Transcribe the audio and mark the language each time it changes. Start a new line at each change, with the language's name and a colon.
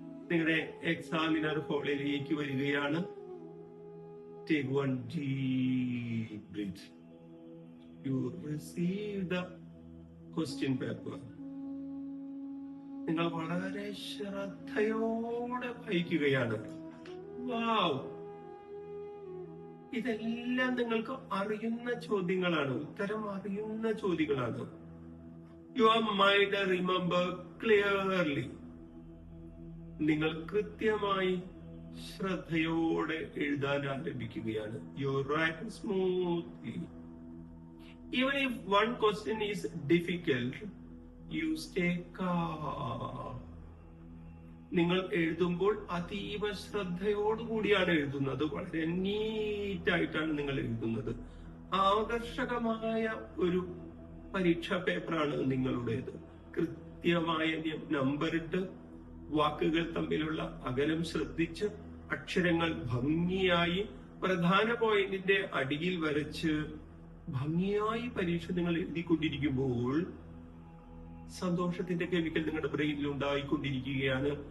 Malayalam: നിങ്ങളുടെ എക്സാമിനർ ഹാളിലേക്ക് വരികയാണ്.
English: Take one deep breath. You receive the question paper.
Malayalam: നിങ്ങൾ വളരെ ശ്രദ്ധയോടെ വായിക്കുകയാണ്. വാവ്, ഇതെല്ലാം നിങ്ങൾക്ക് അറിയുന്ന ചോദ്യങ്ങളാണ്, ഉത്തരം അറിയുന്ന ചോദ്യങ്ങളാണ്.
English: Your mind remember clearly.
Malayalam: നിങ്ങൾ കൃത്യമായി ശ്രദ്ധയോടെ എഴുതാൻ ആരംഭിക്കുകയാണ്.
English: You write smoothly. Even if one question is difficult, you stay calm.
Malayalam: നിങ്ങൾ എഴുതുമ്പോൾ അതീവ ശ്രദ്ധയോടുകൂടിയാണ് എഴുതുന്നത്. വളരെ നീറ്റായിട്ടാണ് നിങ്ങൾ എഴുതുന്നത്. ആകർഷകമായ ഒരു പരീക്ഷാ പേപ്പറാണ് നിങ്ങളുടേത്. കൃത്യമായ നമ്പറിട്ട്, വാക്കുകൾ തമ്മിലുള്ള അകലം ശ്രദ്ധിച്ച്, അക്ഷരങ്ങൾ ഭംഗിയായി പ്രധാന പോയിന്റിന്റെ അടിയിൽ വരച്ച് ഭംഗിയായി പരീക്ഷ നിങ്ങൾ എഴുതിക്കൊണ്ടിരിക്കുമ്പോൾ സന്തോഷത്തിന്റെ കെമിക്കൽ നിങ്ങളുടെ ബ്രെയിനിൽ ഉണ്ടായിക്കൊണ്ടിരിക്കുകയാണ്.